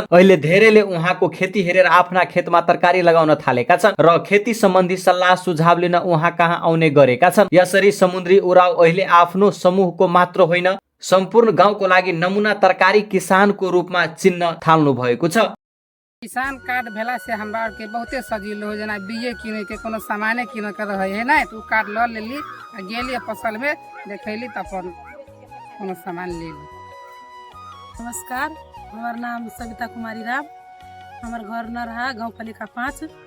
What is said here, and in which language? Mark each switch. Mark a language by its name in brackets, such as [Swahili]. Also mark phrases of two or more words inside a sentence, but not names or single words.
[Nepali] अहिले धेरैले उहाँको खेती हेरेर आफ्ना खेतमा तरकारी लगाउन थालेका छन् र खेती सम्बन्धी सल्लाह सुझाव लिन उहाँ कहाँ आउने गरेका छन्। यसरी समुद्री उराव अहिले आफ्नो समूहको मात्र होइन सम्पूर्ण गाउँको लागि नमुना तरकारी किसानको रूपमा चिन्न थाल्नु भएको छ। [Bhojpuri] किसान कार्ड भेला से हमरा के बहुते सजिलो हो, जना बीए किने के कोनो सामाने किने के रहे है ना, तू कार्ड ल लेली आ गेली फसल में देखैली त अपन कोनो सामान ले ली। नमस्कार, हमार नाम सविता कुमारी राम, हमार घर नराहा गाउँपालिका 5।